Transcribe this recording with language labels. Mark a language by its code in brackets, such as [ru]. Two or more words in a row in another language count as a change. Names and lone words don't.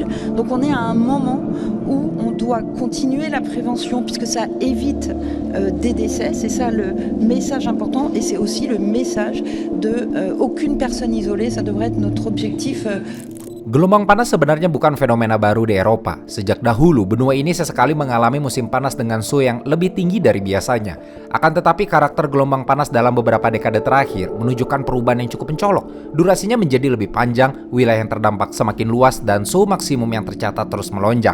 [fr] Donc on est à un moment où on doit continuer la prévention puisque ça évite des décès. C'est ça le message important et c'est aussi le message de aucune personne isolée. Ça devrait être notre objectif. [id] Gelombang panas sebenarnya bukan fenomena baru di Eropa. Sejak dahulu, benua ini sesekali mengalami musim panas dengan suhu yang lebih tinggi dari biasanya. Akan tetapi, karakter gelombang panas dalam beberapa dekade terakhir menunjukkan perubahan yang cukup mencolok. Durasinya menjadi lebih panjang, wilayah yang terdampak semakin luas, dan suhu maksimum yang tercatat terus melonjak.